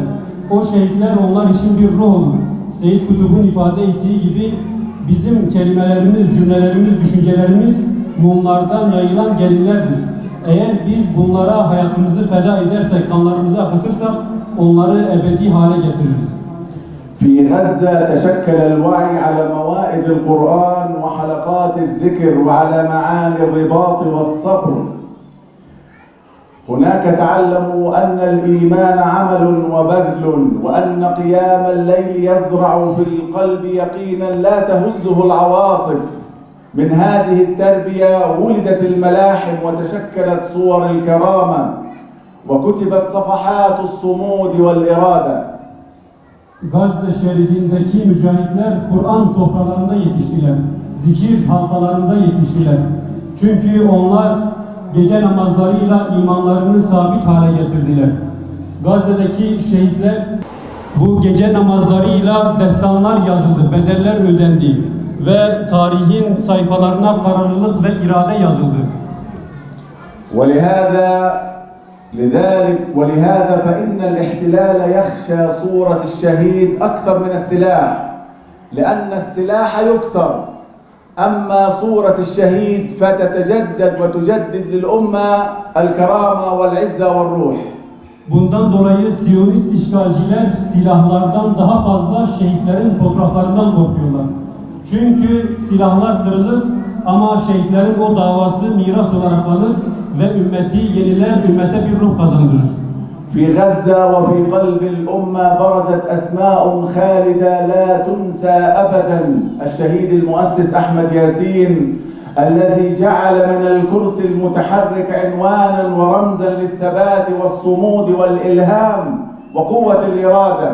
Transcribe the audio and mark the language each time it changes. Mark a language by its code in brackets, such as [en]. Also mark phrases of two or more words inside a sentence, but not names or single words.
[tr] O şehitler onlar için bir ruh olur. Seyyid Kutub'un ifade ettiği gibi bizim kelimelerimiz, cümlelerimiz, düşüncelerimiz mumlardan yayılan gelinlerdir. Eğer biz bunlara hayatımızı feda edersek, kanlarımızı akıtırsak onları ebedi hale getiririz. [ar] في غزة تشكل الوعي على موائد القرآن وحلقات الذكر وعلى معاني الرباط والصبر. هناك تعلموا أن الإيمان عمل وبذل، وأن قيام الليل يزرع في القلب يقينا لا تهزه العواصف. من هذه التربية ولدت الملاحم وتشكلت صور الكرامة وكتبت صفحات الصمود والإرادة. [tr] Gazze şeridindeki mücahitler Kur'an sofralarında yetiştiler. Zikir halkalarında yetiştiler. Çünkü onlar gece namazlarıyla imanlarını sabit hale getirdiler. Gazze'deki şehitler bu gece namazlarıyla destanlar yazıldı, bedeller ödendi ve tarihin sayfalarına kararlılık ve irade yazıldı. [ar] ولهذا فإن الاحتلال يخشى صورة الشهيد أكثر من السلاح، لأن السلاح يكسر، أما صورة الشهيد فتتجدد وتجدد للأمة الكرامة والعزة والروح. [tr] Bundan dolayı Siyonist işgalciler silahlardan daha fazla şehitlerin fotoğraflarından korkuyorlar. Çünkü silahlar kırılır ama şehitlerin o davası miras olarak kalır ve ümmeti yeniler, ümmete bir ruh kazandırır. [ar] في غزة وفي قلب الأمة برزت أسماء خالدة لا تنسى أبدا. الشهيد المؤسس أحمد ياسين الذي جعل من الكرسي المتحرك عنوانا ورمزا للثبات والصمود والإلهام وقوة الإرادة.